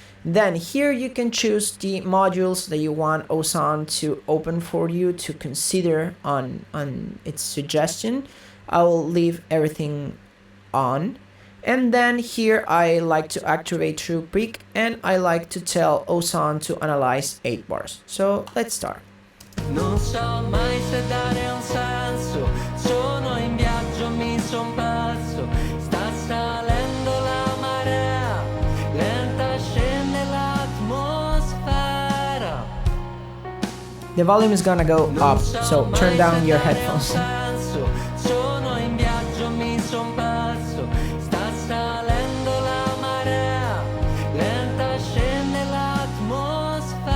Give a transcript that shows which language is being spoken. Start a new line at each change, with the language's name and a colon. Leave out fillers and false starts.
English: Then here you can choose the modules that you want Ozone to open for you to consider on its suggestion. I will leave everything on. And then here I like to activate through pick, and I like to tell Ozone to analyze 8 bars. So let's start.
Italian: Non so mai se dare un senso, sono in viaggio, mi son perso, sta salendo la marea, lenta scende l'atmosfera.
English: The volume is gonna go up, so turn down your headphones.
Italian: Sono in viaggio, mi son perso, sta salendo la marea, lenta scende l'atmosfera.